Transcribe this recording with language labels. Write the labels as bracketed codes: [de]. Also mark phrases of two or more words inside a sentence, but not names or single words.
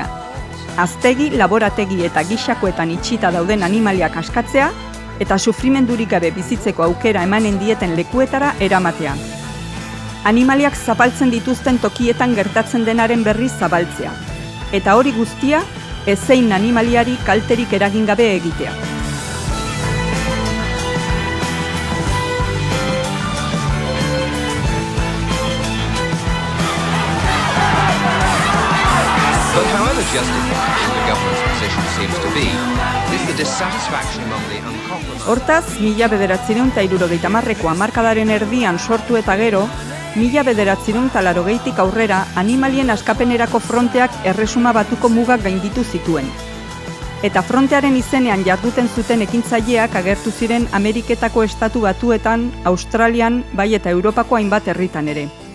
[eu] Aztegi, laborategi eta gixakoetan itxita dauden animaliak askatzea eta sufrimendurik gabe bizitzeko aukera emanen dieten lekuetara eramatea. Animaliak zapaltzen dituzten tokietan gertatzen denaren berri zabaltzea. Eta hori guztia, ezein animaliari kalterik eragin gabe egitea. [en] But however justified the government's position seems to be, is the dissatisfaction among the uncompromised. [eu] Hortaz, 1970ko hamarkadaren erdian sortu eta gero, 1980tik aurrera animalien askapenerako fronteak erresuma batuko mugak gainditu zituen. Eta frontearen izenean jarduten zuten ekintzaileak agertu ziren Ameriketako estatu batuetan, Australian, bai eta Europako hainbat herritan ere.